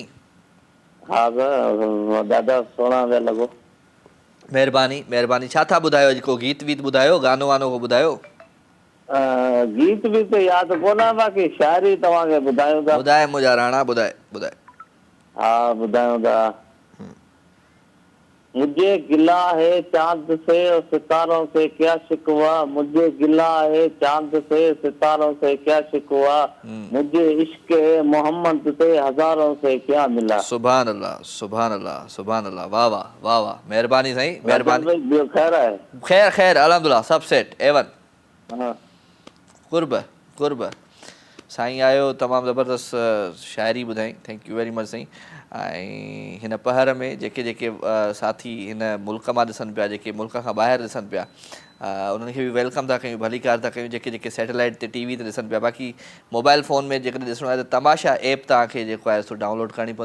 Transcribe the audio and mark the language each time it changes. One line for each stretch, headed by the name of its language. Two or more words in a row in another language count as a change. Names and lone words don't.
Sindhi: हा ॾाढा सुहिणा पिया लॻो। महिरबानी महिरबानी। छा था ॿुधायो? अॼु को गीत वीत ॿुधायो, गानो वानो को ॿुधायो? गीत बि त यादि कोन आहे, बाक़ी शाइरी तव्हांखे ॿुधायूं था। ॿुधाए मुंहिंजा राणा, ॿुधाए ॿुधाए। हा ॿुधायूं था।
Urdu: مجھے گلہ ہے چاند سے اور ستاروں سے کیا شکوہ، مجھے گلہ ہے چاند سے ستاروں سے کیا شکوہ، مجھے عشق محمد سے ہزاروں سے کیا ملا.
Arabic: سبحان الله سبحان الله سبحان الله.
Sindhi: वाह वाह वाह वाह, महिरबानी साईं महिरबानी। खैर आहे? खैर खैर अलहमदुलिल्लाह, सब सेट A1। हाँ कुर्ब कुर्ब साईं आयो, तमामु ज़बरदस्त शाइरी ॿुधाई,
English: Thank you very much साईं।
Sindhi: ऐं हिन पहर में जेके जेके साथी हिन मुल्क मां ॾिसनि पिया, जेके मुल्क खां ॿाहिरि ॾिसनि पिया, उन्हनि खे बि वेलकम था कयूं, भलीकार था कयूं। जेके जेके सैटेलाइट ते TV ते ॾिसनि पिया, बाक़ी मोबाइल फ़ोन में जेकॾहिं ॾिसणो आहे त तमाशा ऐप तव्हांखे जेको आहे सो डाउनलोड करणी पवंदी।